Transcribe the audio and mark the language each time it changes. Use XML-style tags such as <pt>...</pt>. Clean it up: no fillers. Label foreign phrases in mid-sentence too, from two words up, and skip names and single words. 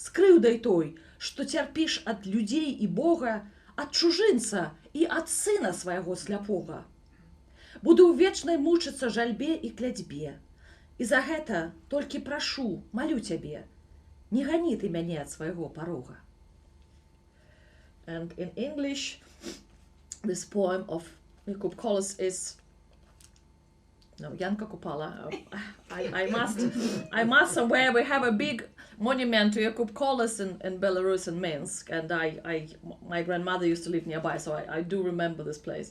<be>с крыўдай той, што цярпіш ад людзей і Бога, ад чужынца і ад сына свайго сляпога. Буду ў вечнай мучыцца жальбе і кляцьбе. І за гэта толькі прашу, малю цябе, не гані ты мяне ад свайго парога.</be> <en>And in English, this poem of Jakub Kolos is Janka Kupala. I must somewhere we have a big monument to Jakub Kolos in Belarus in Minsk, and my grandmother used to live nearby, so I do remember this place.</en>